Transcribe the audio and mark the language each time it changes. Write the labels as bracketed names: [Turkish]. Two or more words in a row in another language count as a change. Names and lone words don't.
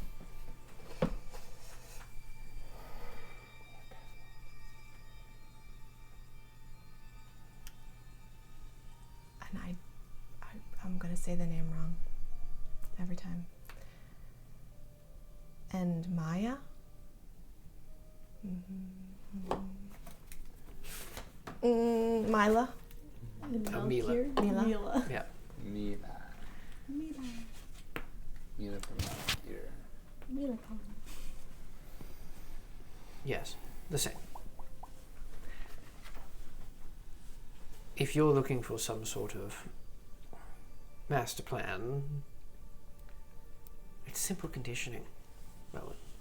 [English] And I'm gonna say the name wrong every time. And Maya? Mila? Mila. Mila. Mila. Yeah. Mila. Mila. Mila from last year. Mila. Yes, the same. If you're looking for some sort of master plan, it's simple conditioning, Rowan.